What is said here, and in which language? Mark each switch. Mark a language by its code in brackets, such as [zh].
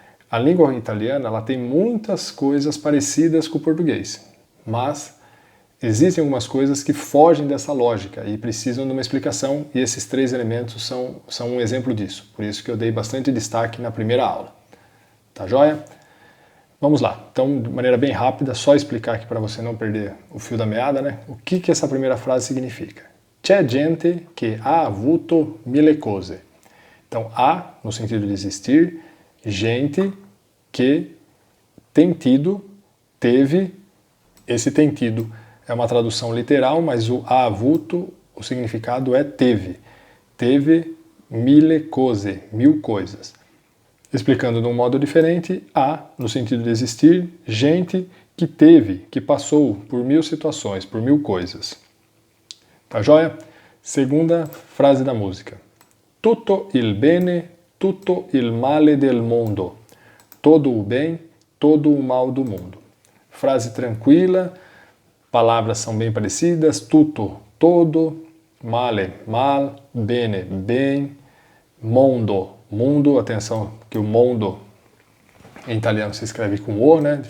[pt] a língua italiana ela tem muitas coisas parecidas com o português, mas existem algumas coisas que fogem dessa lógica e precisam de uma explicação, e esses 3 elementos são um exemplo disso, por isso que eu dei bastante destaque na primeira aula. Tá joia? Vamos lá, então de maneira bem rápida, só explicar aqui para você não perder o fio da meada, né? O que essa primeira frase significa? [it] C'è gente che ha avuto mille cose. [pt] Então, há, no sentido de existir, gente que tem tido, teve, esse tem tido é uma tradução literal, mas o [it] ha avuto, [pt] o significado é teve. Teve [it] mille cose, [pt] 1000 coisas. Explicando de um modo diferente, há, no sentido de existir, gente que teve, que passou por 1000 situações, por 1000 coisas. Tá joia? Segunda frase da música. [it] Tutto il bene, tutto il male del mondo. [pt] Todo o bem, todo o mal do mundo. Frase tranquila, palavras são bem parecidas, tutto, todo, male, mal, bene, bem, mondo, mundo, atenção que o mondo em italiano se escreve com O, né?